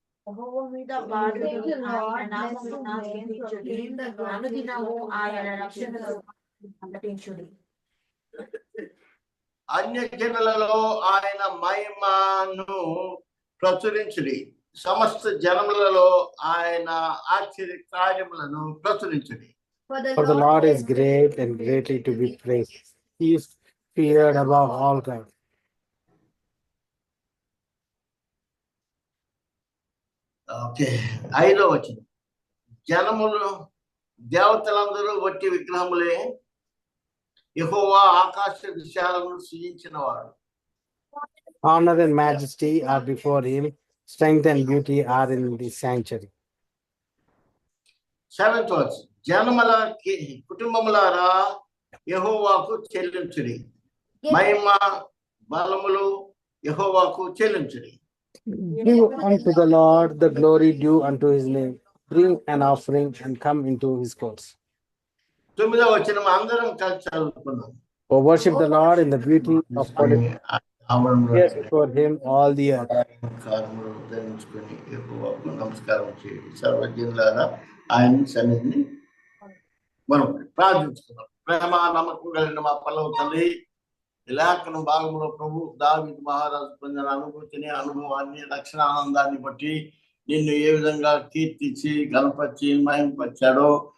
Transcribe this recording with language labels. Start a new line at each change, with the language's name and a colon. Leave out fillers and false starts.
Telugu: యెహోవా మీద పాడుడి, ఆయన నామమును కీర్తించుడి, అనుదినము ఆయన రక్షణను ప్రకటించుడి. అన్యజనులలో ఆయన మహిమను ప్రచురించుడి, సమస్త జనములలో ఆయన ఆశ్చర్య కార్యములను ప్రచురించుడి.
English: For the Lord is great and greatly to be praised. He is feared above all gods.
Telugu: Okay, 5వ వచనం. జనములు దేవతలందరూ వట్టి విగ్రహములే, యెహోవా ఆకాశ విశాలమును సృజించినవాడు.
English: Honor and majesty are before him, strength and beauty are in the sanctuary.
Telugu: 7th వచనం. జనముల కుటుంబములారా యెహోవాకు చెల్లించుడి, మహిమ బలములు యెహోవాకు చెల్లించుడి.
English: Give unto the Lord the glory due unto his name. Bring an offering and come into his courts.
Telugu: 9వ వచనం అందరం కలిసి చదువుకున్నాం.
English: Oh, worship the Lord in the beauty of holiness. Here before him all the earth.
Telugu: కార్యములు ధరించుకొని యెహోవాకు నమస్కారం చేయండి, సర్వజనులారా ఆయన సన్నిధిని మనం ప్రార్థించుకున్నాం. ప్రేమ నమ్మకం కలిగిన మా పల్లవ తండ్రి, ఈ లేఖన భాగంలో ప్రభు దావీదు మహారాజు పొందిన అనుభూతిని, అనుభవాన్ని, రక్షణ ఆనందాన్ని బట్టి నిన్ను ఏ విధంగా కీర్తించి గణపరిచి మహింపరిచాడో